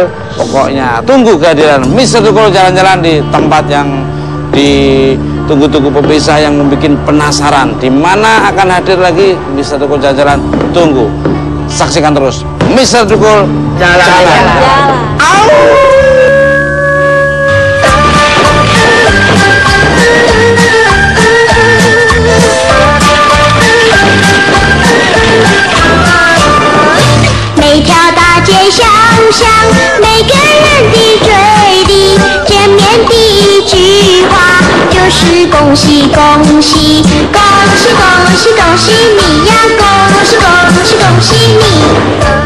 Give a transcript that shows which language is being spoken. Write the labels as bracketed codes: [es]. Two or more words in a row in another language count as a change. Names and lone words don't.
[id] Pokoknya tunggu kehadiran Mr. Tukul Jalan-Jalan di tempat yang di tunggu-tunggu pemirsa yang membuat penasaran di mana akan hadir lagi Mister Tukul Jalan-Jalan. Tunggu, saksikan terus Mister Tukul Jalan-Jalan. [zh] 每条大街小巷，每个人的嘴里，见面第一句话就是恭喜恭喜，恭喜恭喜恭喜你呀，恭喜恭喜恭喜你。